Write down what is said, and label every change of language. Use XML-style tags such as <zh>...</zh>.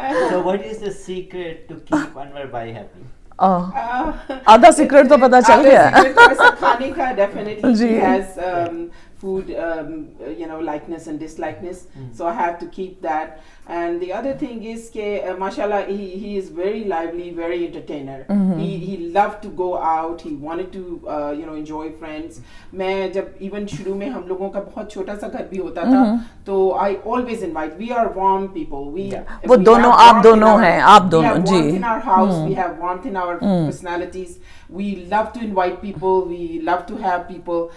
<en>So what is the secret to keep Anwar bhai happy?</en> <hi>आधा secret तो पता चल गया. खाने का definitely ji.</hi> <en>he has food likeness and dislikeness, so I have to keep that. And the other thing is ke mashallah he is very lively, very entertainer. He loved to go out, he wanted to enjoy friends.</en> <hi>मैं जब even शुरू में हम लोगों का बहुत छोटा सा घर भी होता था, तो</hi> <en>I always invite. We are warm people.</en> <hi>वो दोनों आप दोनों हैं, आप दोनों जी.</hi> <en>We have warmth in our house, we have warmth in our personalities. We love to invite people, we love to have people.</en>